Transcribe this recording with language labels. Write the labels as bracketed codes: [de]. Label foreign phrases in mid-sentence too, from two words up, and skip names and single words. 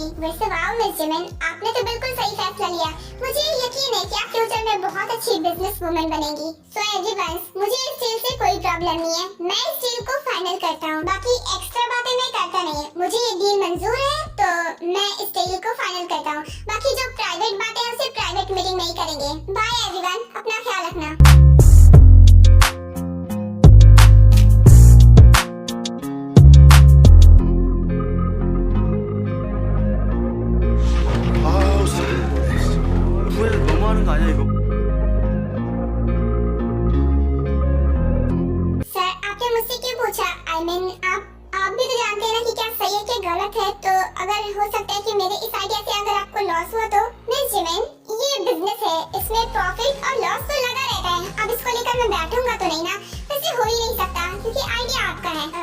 [hi] वैसे वाओ मिस जिमिन, आपने तो बिल्कुल सही फैसला लिया, मुझे यकीन है कि आप फ्यूचर में बहुत अच्छी [en] business woman [hi] बनेंगी। [en] so everyone, [hi] मुझे इस डील से कोई प्रॉब्लम नहीं है, मैं इस डील को फाइनल करता हूँ, बाकी एक्स्ट्रा बातें मैं करता नहीं है। मुझे ये डील मंजूर है तो मैं इस डील को फाइनल करता हूँ, बाकी जो प्राइवेट बातें हैं उसे [en] private meeting [hi] में ही करेंगे। [en] bye everyone, [hi] अपना ख्याल रखना। [ko] 아우 후회를 너무 하는 거 아니야 이거? [hi] सर आपने मुझसे क्यों पूछा? [en] I mean [hi] आप भी तो जानते हैं ना कि क्या सही है क्या गलत है, तो अगर हो सकता है कि मेरे इस आइडिया से अगर आपको लॉस हुआ तो। मिस जिमिन, ये बिजनेस है, इसमें प्रॉफिट और लॉस तो लगा रहता है, अब इसको लेकर मैं बैठूंगा तो नहीं ना, वैसे हो ही नहीं सकता क्योंकि आइडिया आपका है।